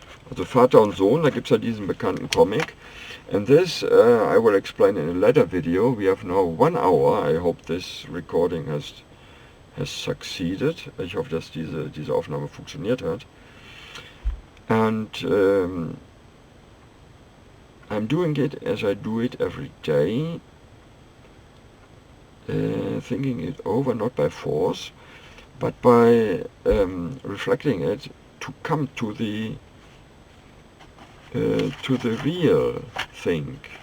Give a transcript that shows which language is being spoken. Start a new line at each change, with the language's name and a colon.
German: Also Vater und Sohn, da gibt es ja diesen bekannten Comic.
English: And this I will explain in a later video. We have now 1 hour. I hope this recording has succeeded.
German: Ich hoffe, dass diese Aufnahme funktioniert hat.
English: And I'm doing it as I do it every day, thinking it over not by force, but by reflecting it to come to the real thing.